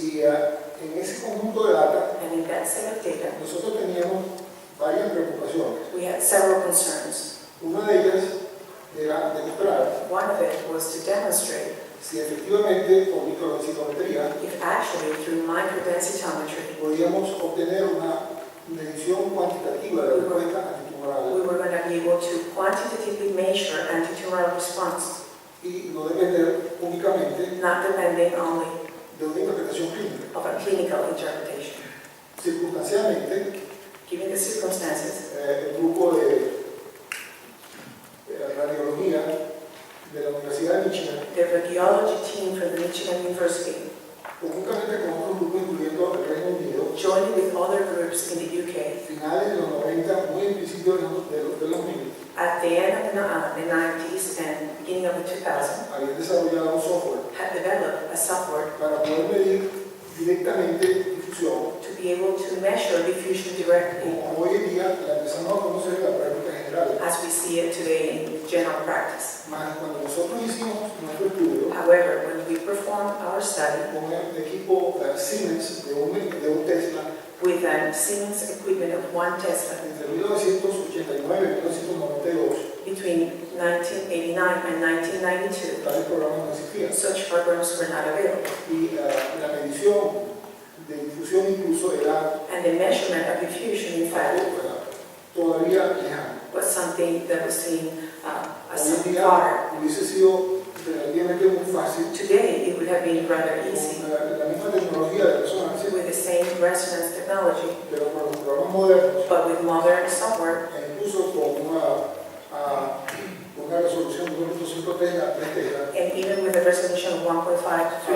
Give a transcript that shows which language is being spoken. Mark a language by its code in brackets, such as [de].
[es] Y en ese conjunto de data [en] And in that set of data, [es] nosotros teníamos varias preocupaciones. [en] we had several concerns. [es] Una de ellas era demostrar [en] One of it was to demonstrate [es] si efectivamente por microdensitometría [en] if actually through microdensitometry [es] podíamos obtener una medición cuantitativa de la respuesta antitumoral [en] we were going to be able to quantitatively measure antitumoral response, [es] y no depender únicamente [en] not depending only [es] de una interpretación clínica. [en] of a clinical interpretation. [es] Circunstancialmente, [en] Given the circumstances, [es] el grupo de radiología de la Universidad de Michigan, [en] the radiology team from the Michigan University, [es] conjuntamente con otros grupos incluyendo el Reino Unido, [en] joined with other groups in the UK, [es] finales de los 90, muy en principio de los 2000, [en] at the end of the 90s and beginning of the 2000s, [es] habían desarrollado un software [en] had developed a software [es] para poder medir directamente difusión, [en] to be able to measure diffusion directly, [es] como hoy en día la empezamos a conocer en la práctica general. [en] as we see it today in general practice. [es] Más cuando nosotros hicimos nuestro estudio [en] However, when we performed our study [es] con el equipo Siemens de un Tesla [en] with a Siemens equipment of 1 Tesla [es] entre 1989 y 1992, [en] between 1989 and 1992, [es] tales programas no existían. [en] such programs were not available, [es] Y la medición de difusión incluso era [en] and the measurement of diffusion, in fact, [es] todavía lejano. [en] was something that was seen as [es] Hoy en [en] something [es] día [en] far. [es] hubiese sido relativamente muy fácil [en] Today, it would have been rather easy [es] con la misma tecnología de resonancia, [en] with the same resonance technology, [es] pero con los programas modernos [en] but with modern software [es] e incluso con una resolución de 1.5 Tesla, 3 Tesla, [en] and even with a resolution of 1.5 to 3